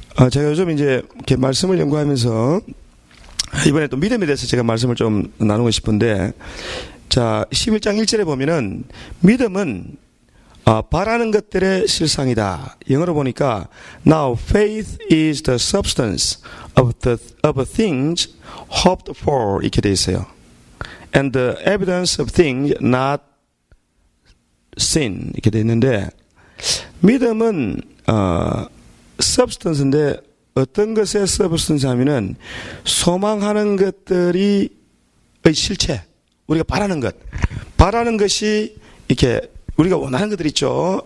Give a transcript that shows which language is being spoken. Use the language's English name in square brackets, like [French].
[Korean] 제가 요즘 이렇게 말씀을 연구하면서 이번에 또 믿음에 대해서 제가 말씀을 좀 나누고 싶은데, 11장 1절에 보면은 믿음은 바라는 것들의 실상이다. [English] 영어로 보니까 Now faith is the substance of things hoped for [Korean] 이렇게 돼 있어요. [English] And the evidence of things not seen [Korean] 이렇게 돼 있는데, 믿음은 substance인데 어떤 것의 substance 하면은 소망하는 것들이 실체, 우리가 바라는 것이 이렇게 우리가 원하는 것들 있죠.